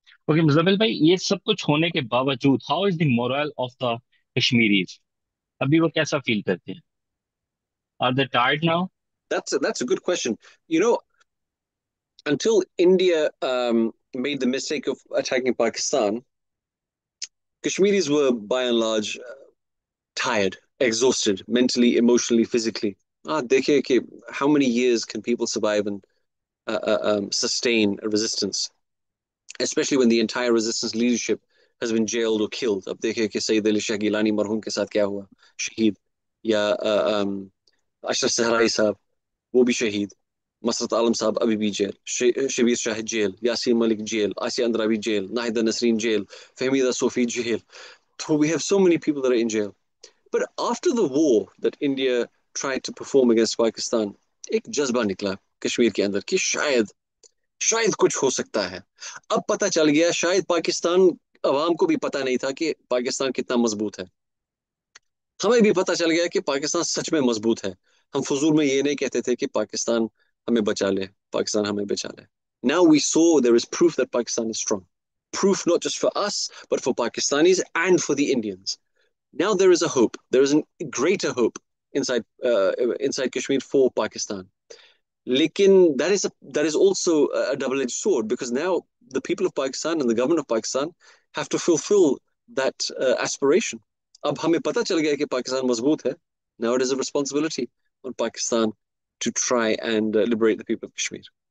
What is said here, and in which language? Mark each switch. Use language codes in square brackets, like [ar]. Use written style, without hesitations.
[hi] Okay Muzammil भाई ये सब कुछ होने के बावजूद [en] how is the moral of the Kashmiris [hi] अभी वो कैसा फील करते हैं. [en] Are they tired now. That's a good question. Until India made the mistake of attacking Pakistan, Kashmiris were by and large tired. exhausted mentally, emotionally, physically. [hi] देखिए कि [en] how many years can people survive and sustain a resistance, especially when the entire resistance leadership has been jailed or killed. [hi] अब देखिए कि सईद अली शाह गिलानी मरहूम के साथ क्या हुआ, शहीद, या अशरफ सहराई साहब, वो भी शहीद, मसरत आलम साहब अभी भी jail, Shabir Shah jail, Yasin Malik jail, Asia Andrabi jail, Nahida Nasreen jail, Fahmida Sophie jail. [en] So we have so many people that are in jail. But after the war that India tried to perform against Pakistan, [hi] एक जज्बा निकला कश्मीर के अंदर कि शायद शायद कुछ हो सकता है. अब पता चल गया शायद पाकिस्तान अवाम को भी पता नहीं था कि पाकिस्तान कितना मजबूत है. हमें भी पता चल गया कि पाकिस्तान सच में मजबूत है. हम फजूल में ये नहीं कहते थे कि पाकिस्तान हमें बचा ले, पाकिस्तान हमें बचा ले. [en] Now we saw there is proof that Pakistan is strong. Proof not just for us, but for Pakistanis and for the Indians. Now there is a hope. There is a greater hope inside Kashmir for Pakistan. Lekin that is also a double-edged sword, because now the people of Pakistan and the government of Pakistan have to fulfill that aspiration. [hi] अब हमें पता चल गया कि पाकिस्तान मजबूत है. [en] Now it is a responsibility on Pakistan to try and liberate the people of Kashmir.